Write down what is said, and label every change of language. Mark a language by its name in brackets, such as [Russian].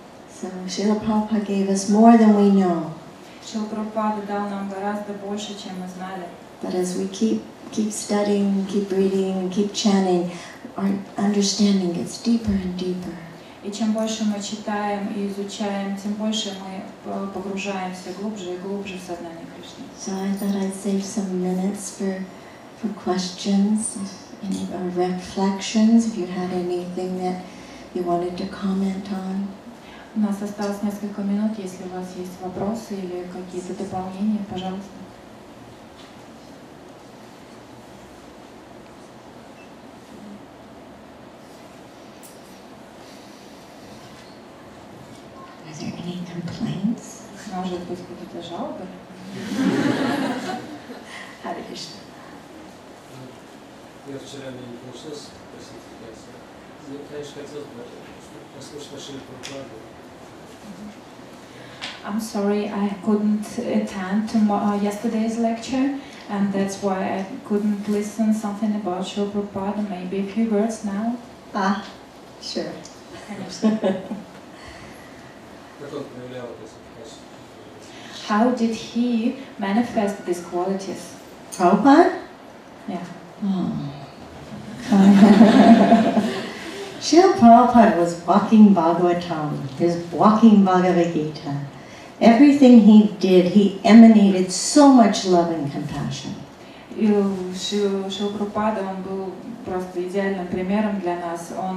[English] So Srila Prabhupada gave us more than we know. [Russian] Шрила Прабхупада дал нам гораздо больше, чем мы знали. [English] But as we keep studying, keep reading, keep chanting, our understanding gets deeper and deeper. [Russian] И чем больше мы читаем и изучаем, тем больше мы погружаемся глубже и глубже в сознание Кришны. [English] So I thought I'd save some minutes for questions, or reflections, if you had anything that you wanted to comment on. [Russian] У нас осталось несколько минут, если у вас есть вопросы или какие-то дополнения, пожалуйста. [English] Are there any complaints? [Russian] Может быть, какие-то жалобы? [English] Hare Krishna. [Russian] Я вчера не получилось спросить вас. Я, конечно, хотел бы послушать ваши проповеди. [English] I'm sorry, I couldn't attend to yesterday's lecture, and that's why I couldn't listen something about Srila Prabhupada. Maybe a few words now. Sure. [Russian] Конечно. Как он проявлял эти качества? [English] How did he manifest these qualities? Prabhupada? Yeah. Srila Prabhupada was walking Bhagavatam, his walking Bhagavad-gita. Everything he did, he emanated so much love and compassion. [Russian] И Шрила Прабхупада, он был просто идеальным примером для нас.